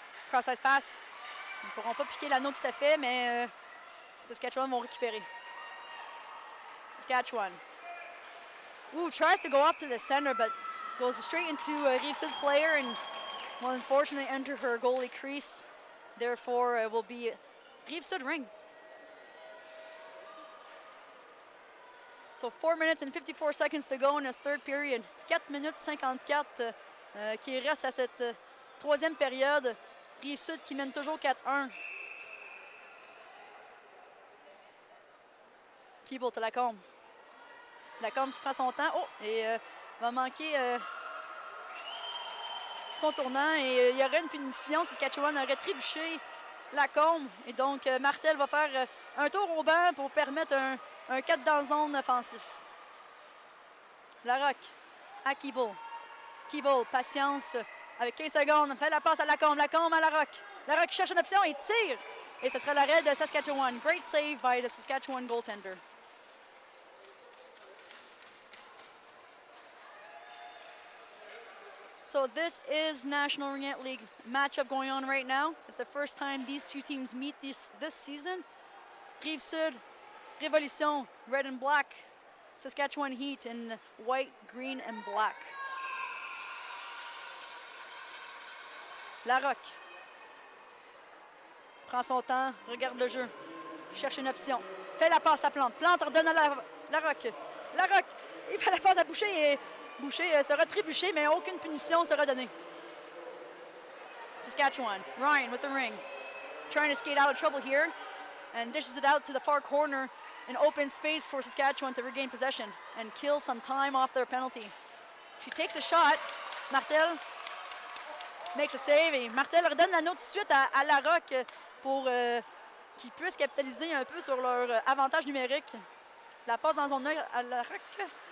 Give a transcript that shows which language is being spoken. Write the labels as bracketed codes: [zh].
[en] Cross-ice pass. [fr] Ils ne pourront pas piquer l'anneau tout à fait, mais Saskatchewan vont récupérer. Saskatchewan. [en] Ooh, tries to go off to the center, but goes straight into a Rive Sud player and will unfortunately enter her goalie crease. Therefore, it will be Rive Sud ring. So 4 minutes and 54 seconds to go in this third period. [fr] 4 minutes 54 qui reste à cette troisième période. Rive Sud qui mène toujours 4-1. Keeble to Lacombe. Lacombe qui prend son temps. Oh, et va manquer son tournant. Et il y aurait une punition. Saskatchewan aurait trébuché Lacombe. Et donc, Martel va faire un tour au banc pour permettre un 4 dans zone offensif. Larocque à Keeble. Keeble, patience. Avec 15 secondes, fait la passe à Lacombe. Lacombe à Larocque. Larocque cherche une option et tire. Et ce sera l'arrêt de Saskatchewan. [en] Great save by the Saskatchewan goaltender. So this is National Ringette League matchup going on right now. It's the first time these two teams meet this season. Rive Sud, Révolution, red and black. Saskatchewan Heat in white, green, and black. [fr] Larocque prend son temps, regarde le jeu, cherche une option. Fait la passe à Plante. Plante ordonne à Larocque. Larocque, il fait la passe à Boucher et Boucher sera trébuché, mais aucune punition sera donnée. [en] Saskatchewan, Ryan with the ring. Trying to skate out of trouble here and dishes it out to the far corner. An open space for Saskatchewan to regain possession and kill some time off their penalty. She takes a shot. [fr] Martel [en] makes a save [fr] et Martel redonne l'anneau tout de suite à Larocque pour qu'ils puissent capitaliser un peu sur leur avantage numérique. La passe dans son œil à Larocque.